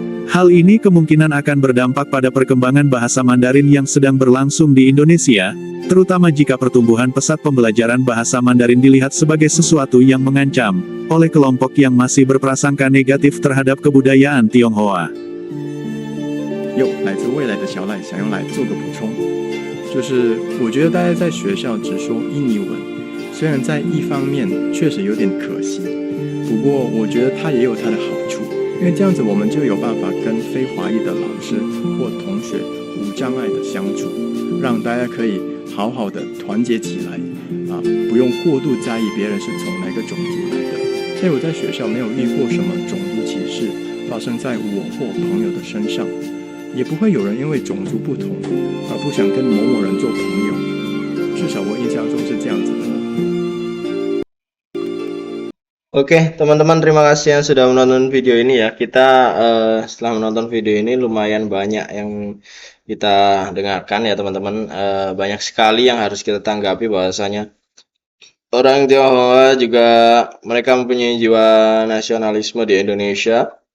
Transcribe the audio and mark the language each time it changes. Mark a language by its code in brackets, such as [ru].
[id] Hal ini kemungkinan akan berdampak pada perkembangan bahasa Mandarin yang sedang berlangsung di Indonesia, terutama jika pertumbuhan pesat pembelajaran bahasa Mandarin dilihat sebagai sesuatu yang mengancam oleh kelompok yang masih berprasangka negatif terhadap kebudayaan Tionghoa. [zh] 来自未来的小赖想用来做个补充，就是我觉得大家在学校只说印尼文，虽然在一方面确实有点可惜，不过我觉得它也有它的好处，因为这样子我们就有办法跟非华裔的老师或同学无障碍的相处，让大家可以好好的团结起来，不用过度在意别人是从哪个种族来的。所以我在学校没有遇过什么种族歧视发生在我或朋友的身上，也不会有人因为种族不同而不想跟某某人做朋友，至少我印象中是这样子的。 [id] Oke, teman-teman, terima kasih yang sudah menonton video ini ya. Kita setelah menonton video ini lumayan banyak yang kita dengarkan ya teman-teman. Banyak sekali yang harus kita tanggapi bahwasanya orang Tionghoa juga mereka mempunyai jiwa nasionalisme di Indonesia.